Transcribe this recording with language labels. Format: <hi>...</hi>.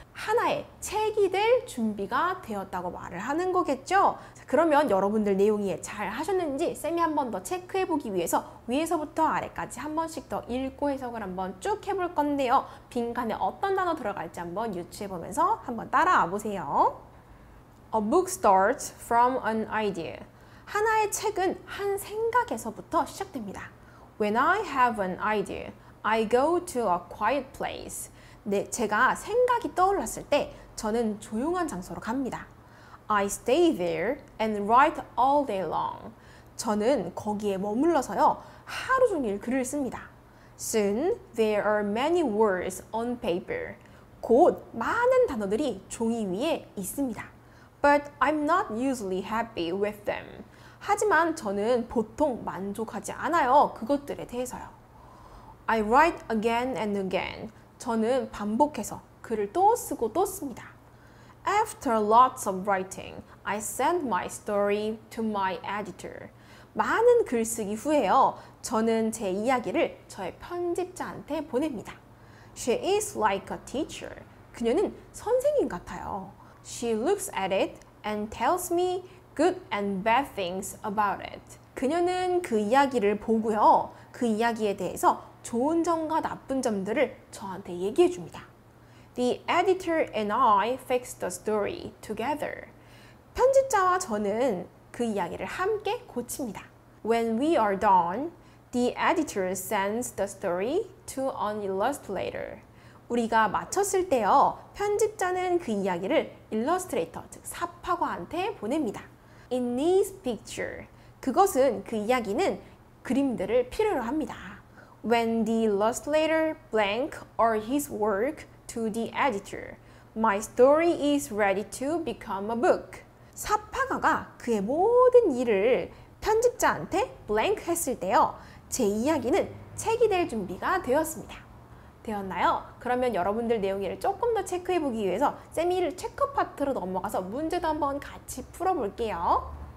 <ko>하나의 책이 될 준비가 되었다고 말을 하는 거겠죠? 자, 그러면 여러분들 내용이 잘 하셨는지 쌤이 한 번 더 체크해 보기 위해서 위에서부터 아래까지 한 번씩 더 읽고 해석을 한번 쭉 해볼 건데요. 빈칸에 어떤 단어 들어갈지 한번 유추해 보면서 한번 따라와 보세요.</ko> <en>A book starts from an idea.</en> <ko>하나의 책은 한 생각에서부터 시작됩니다.</ko> <en>When I have an idea, I go to a quiet place.</en> <ko>네, 제가 생각이 떠올랐을 때 저는 조용한 장소로 갑니다.</ko> <en>I stay there and write all day long.</en> <ko>저는 거기에 머물러서요, 하루 종일 글을 씁니다.</ko> <en>Soon, there are many words on paper.</en> <ko>곧 많은 단어들이 종이 위에 있습니다.</ko> <en>But I'm not usually happy with them.</en> <ko>하지만 저는 보통 만족하지 않아요. 그것들에 대해서요.</ko> <en>I write again and again.</en> <ko>저는 반복해서 글을 또 쓰고 또 씁니다.</ko> <en>After lots of writing, I send my story to my editor.</en> <ko>많은 글쓰기 후에요. 저는 제 이야기를 저의 편집자한테 보냅니다.</ko> <en>She is like a teacher.</en> <ko>그녀는 선생님 같아요.</ko> <en>She looks at it and tells me good and bad things about it.</en> <ko>그녀는 그 이야기를 보고요. 그 이야기에 대해서 좋은 점과 나쁜 점들을 저한테 얘기해 줍니다.</ko> <en>The editor and I fix the story together.</en> <ko>편집자와 저는 그 이야기를 함께 고칩니다.</ko> <en>When we are done, the editor sends the story to an illustrator.</en> <ko>우리가 마쳤을 때요, 편집자는 그 이야기를 일러스트레이터, 즉 삽화가한테 보냅니다.</ko> <en>It needs picture.</en> <ko>그것은, 그 이야기는 그림들을 필요로 합니다.</ko> <en>When the illustrator blank or his work to the editor, my story is ready to become a book.</en> <ko>삽화가가 그의 모든 일을 편집자한테 blank 했을 때요, 제 이야기는 책이 될 준비가 되었습니다. 되었나요? 그러면 여러분들 내용을 조금 더 체크해 보기 위해서 쌤이 체크 파트로 넘어가서 문제도 한번 같이 풀어볼게요.</ko>